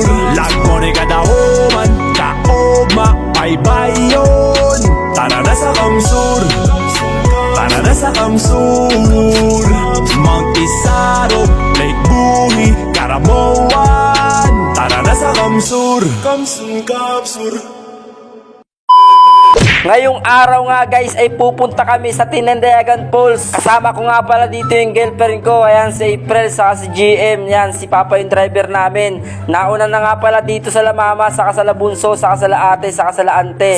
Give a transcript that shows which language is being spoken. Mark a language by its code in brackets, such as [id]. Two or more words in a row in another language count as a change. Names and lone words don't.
[tl] Lagmon e Gadaoman, Kaoma, Paybayon. Tara na sa Kamsur, tara na sa Kamsur. Mount Pisaro, Lake Buhi, Karamoan. Tara na sa Kamsur, Kamsun Kamsur. Ngayong araw nga guys ay pupunta kami sa Tinandayagan Falls. Kasama ko nga pala dito yung girlfriend ko. Ayan si April saka si GM. Yan si Papa yung driver namin. Nauna na nga pala dito sa La Mama, saka sa La Bunso, saka sa La Ate, saka sa La Ante.